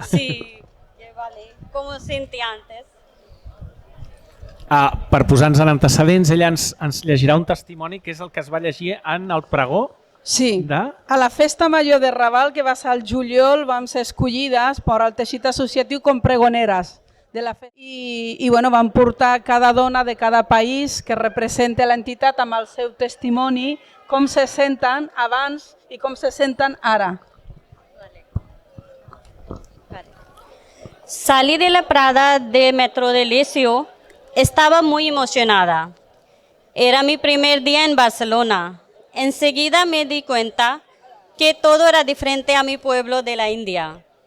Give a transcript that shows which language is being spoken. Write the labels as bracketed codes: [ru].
[es] Sí, que vale, como sentí antes. [ca] Per posar-nos en antecedents, ella ens llegirà un testimoni que és el que es va llegir en el pregó Sí, de... a la festa major de Raval, que va ser al juliol, vam ser escollides per al teixit associatiu com pregoneres de la festa. I bueno, vam portar cada dona de cada país que representa l'entitat amb el seu testimoni, com se senten abans i com se senten ara. [es] Salí de la Prada de Metro de Licio, estaba muy emocionada. Era mi primer día en Barcelona. Enseguida me di cuenta que todo era diferente a mi pueblo de la India.